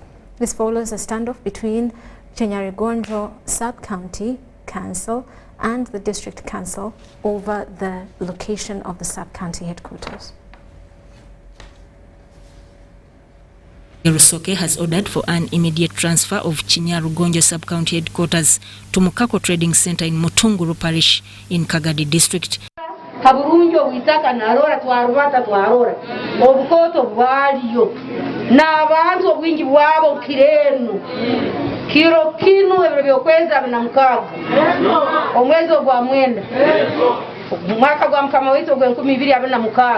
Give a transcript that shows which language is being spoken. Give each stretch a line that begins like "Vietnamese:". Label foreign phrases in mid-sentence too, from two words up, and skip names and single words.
English: This follows a standoff between Chanyarugonjo Sub-County Council and the District Council over the location of the sub-county headquarters. Rusoke has ordered for an immediate transfer of Chanyarugonjo sub-county headquarters to Mukako Trading Centre in Mutunguru Parish in Kagadi District.
Tooro: Kaburunjo witaka narora twarubata twarora obukoto bwaliyo n'abantu obwingi bwabo kirenu kiro kinu ebyo byokweza na mukaga omwezi ogwa mwenda mwaka gwa mukama wito gwa 2026